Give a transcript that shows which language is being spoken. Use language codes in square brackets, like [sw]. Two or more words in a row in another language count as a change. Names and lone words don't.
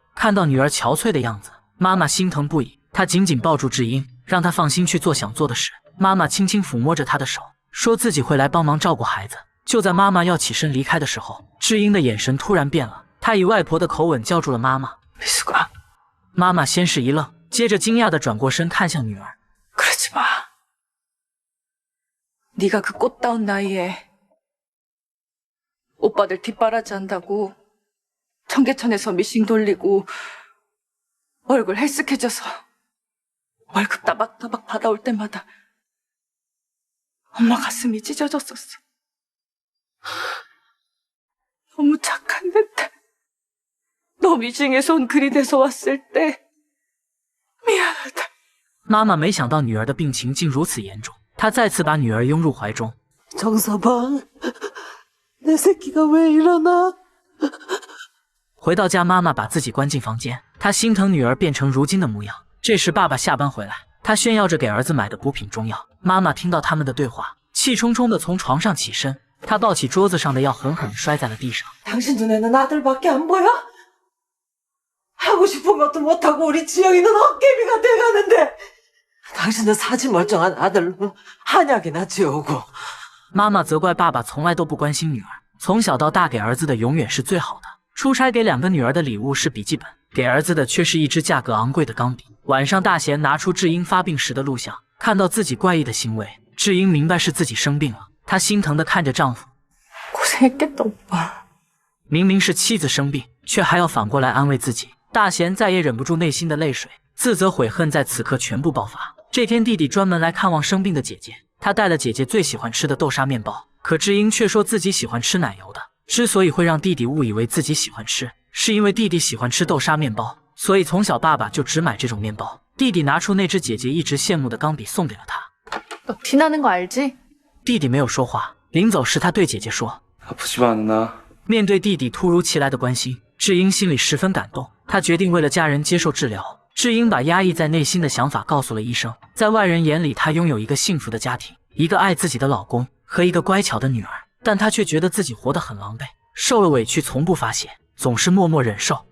[zh] 看到女儿憔悴的样子，妈妈心疼不已。她紧紧抱住智英，让她放心去做想做的事。妈妈轻轻抚摸着她的手，说自己会来帮忙照顾孩子。就在妈妈要起身离开的时候，智英的眼神突然变了，她以外婆的口吻叫住了妈妈。妈妈先是一愣，接着惊讶地转过身看向女儿。 [ko] 그러지 마. 네가 그 꽃다운 나이에 오빠들 뒷바라지 한다고 청계천에서 미싱 돌리고 얼굴 헬쓱해져서 월급 따박따박 받아올 때마다 엄마 가슴이 찢어졌었어. 너무 착한 듯해. 너 미싱에서 온 글이 돼서 왔을 때 미안하다. [zh] 妈妈没想到女儿的病情竟如此严重，她再次把女儿拥入怀中。 [ko] 정서방, 내 새끼가 왜 이러나? [zh] 回到家，妈妈把自己关进房间，她心疼女儿变成如今的模样。这时，爸爸下班回来，他炫耀着给儿子买的补品中药。妈妈听到他们的对话，气冲冲地从床上起身，她抱起桌子上的药，狠狠地摔在了地上。 [ko] 당신 눈에는 아들밖에 안 보여? 하고 싶은 것도 못하고 우리 지영이는 헛개비가 돼가는데 당신은 사지 멀쩡한 아들로 한약이나 지어오고. [zh] 妈妈责怪爸爸从来都不关心女儿，从小到大给儿子的永远是最好的。出差给2个女儿的礼物是笔记本，给儿子的却是一支价格昂贵的钢笔。晚上，大贤拿出智英发病时的录像，看到自己怪异的行为，智英明白是自己生病了，她心疼地看着丈夫。 [ko] 고생했겠다, 오빠. [zh] 明明是妻子生病，却还要反过来安慰自己。大贤再也忍不住内心的泪水，自责悔恨在此刻全部爆发。这天，弟弟专门来看望生病的姐姐，他带了姐姐最喜欢吃的豆沙面包，可智英却说自己喜欢吃奶油的。之所以会让弟弟误以为自己喜欢吃，是因为弟弟喜欢吃豆沙面包，所以从小爸爸就只买这种面包。弟弟拿出那只姐姐一直羡慕的钢笔送给了他。 [ko] 너 티나는 거 알지? [zh] 弟弟没有说话，临走时他对姐姐说：“ [ko] 아프지가 않나? [zh] 面对弟弟突如其来的关心，智英心里十分感动。她决定为了家人接受治疗。智英把压抑在内心的想法告诉了医生。在外人眼里，她拥有一个幸福的家庭，一个爱自己的老公和一个乖巧的女儿，但她却觉得自己活得很狼狈，受了委屈从不发泄，总是默默忍受。